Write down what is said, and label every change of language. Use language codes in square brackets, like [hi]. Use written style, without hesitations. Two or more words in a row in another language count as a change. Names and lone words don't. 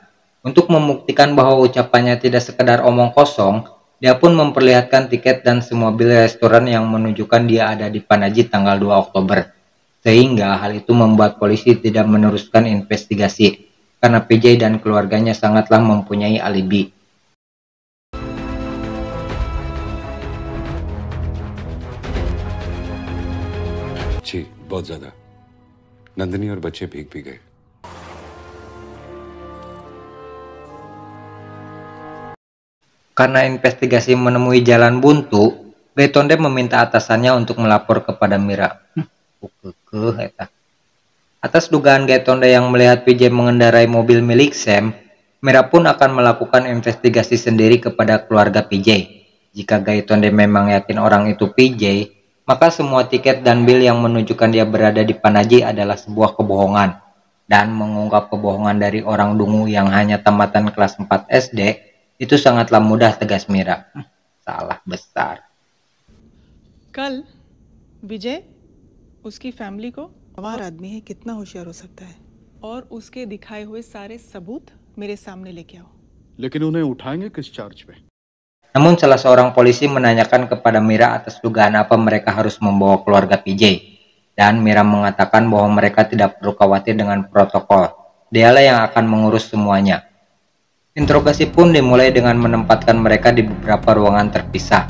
[id] Untuk membuktikan bahwa ucapannya tidak sekedar omong kosong, dia pun memperlihatkan tiket dan semua bil restoran yang menunjukkan dia ada di Panaji tanggal 2 Oktober. Sehingga hal itu membuat polisi tidak meneruskan investigasi, karena PJ dan keluarganya sangatlah mempunyai alibi. [hi] जी बहुत ज्यादा। नंदिनी और बच्चे भीग भी गए। [id] Karena investigasi menemui jalan buntu, Gaitonde meminta atasannya untuk melapor kepada Mira. Atas dugaan Gaitonde yang melihat PJ mengendarai mobil milik Sam, Mira pun akan melakukan investigasi sendiri kepada keluarga PJ. Jika Gaitonde memang yakin orang itu PJ, maka semua tiket dan bil yang menunjukkan dia berada di Panaji adalah sebuah kebohongan. Dan mengungkap kebohongan dari orang dungu yang hanya tamatan kelas 4 SD, itu sangatlah mudah, tegas Mira. Salah besar. [hi] कल विजय उसकी फैमिली को गंवार आदमी है, कितना होशियार हो सकता है, और उसके दिखाए हुए सारे सबूत मेरे सामने लेके आओ। लेकिन उन्हें उठाएंगे किस चार्ज पे? [id] Namun salah seorang polisi menanyakan kepada Mira atas dugaan apa mereka harus membawa keluarga PJ. Dan Mira mengatakan bahwa mereka tidak perlu khawatir dengan protokol. Dialah yang akan mengurus semuanya. Interogasi pun dimulai dengan menempatkan mereka di beberapa ruangan terpisah.